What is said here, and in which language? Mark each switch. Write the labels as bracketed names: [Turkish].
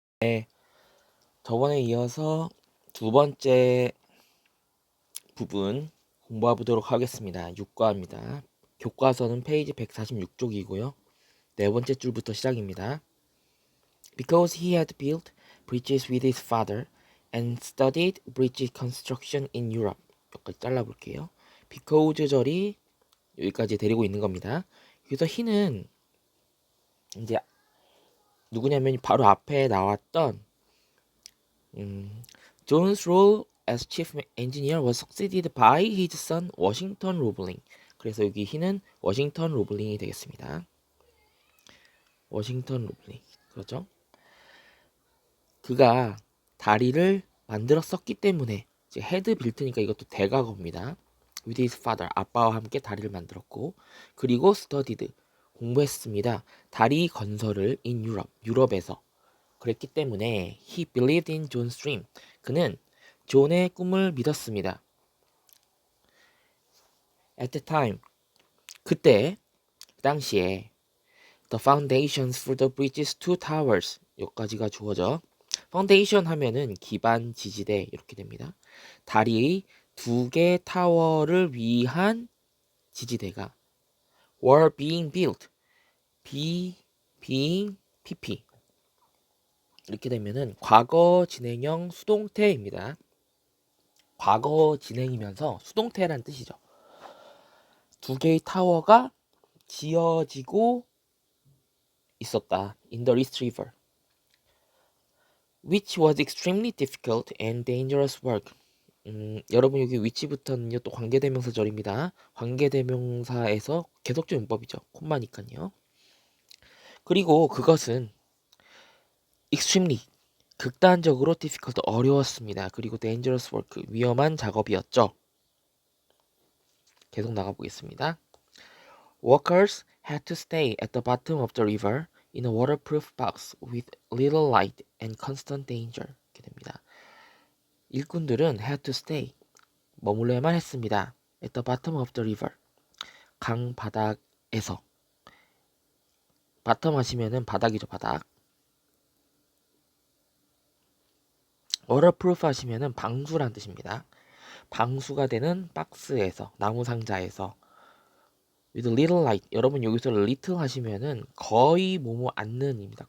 [Korean] 네, 저번에 이어서 두 번째 부분 공부해 보도록 하겠습니다. 육과입니다. 교과서는 페이지 146쪽이고요. 네 번째 줄부터 시작입니다. [English] Because he had built bridges with his father and studied bridge construction in Europe. [Korean] 여기까지 잘라볼게요. Because 절이 여기까지 데리고 있는 겁니다. [English] 그래서 he는 [Korean] 이제 누구냐면 바로 앞에 나왔던 [English] John's role as chief engineer was succeeded by his son 워싱턴 로블링. [Korean] 그래서 여기 he는 워싱턴 로블링이 되겠습니다. 워싱턴 로블링. 그렇죠? 그가 다리를 만들었었기 때문에 이제 헤드 빌트니까 이것도 대가겁니다. [English] With his father, [Korean] 아빠와 함께 다리를 만들었고, 그리고 studied, 공부했습니다. 다리 건설을 [English] in Europe, [Korean] 유럽에서. 그랬기 때문에 [English] he believed in John's dream. [Korean] 그는 존의 꿈을 믿었습니다. [English] At the time, [Korean] 그때 당시에 [English] the foundations for the bridge's two towers [Korean] 여기까지가 주어져. 파운데이션 하면은 기반 지지대 이렇게 됩니다. 다리의 두 개 타워를 위한 지지대가 [English] were being built. [Korean] being pp 이렇게 되면은 과거 진행형 수동태입니다. 과거 진행이면서 수동태란 뜻이죠. 두 개의 타워가 지어지고 있었다. [English] In the East River, which was extremely difficult and dangerous work. [Korean] 여러분 여기 위치부터는요 또 관계대명사절입니다. 관계대명사에서 계속적 용법이죠. 콤마니까요. 그리고 그것은 extremely 극단적으로 difficult 어려웠습니다. 그리고 [English] dangerous work [Korean] 위험한 작업이었죠. 계속 나가보겠습니다. [English] Workers had to stay at the bottom of the river in a waterproof box with little light and constant danger. [Korean] 이렇게 됩니다. 일꾼들은 [English] had to stay, [Korean] 머물러야만 했습니다. [English] At the bottom of the river, [Korean] 강 바닥에서. bottom 하시면은 바닥이죠, 바닥. waterproof 하시면은 방수란 뜻입니다. 방수가 되는 박스에서, 나무 상자에서. [English] with little light. [Korean] 여러분 여기서 little 하시면은 거의 뭐뭐 않는입니다.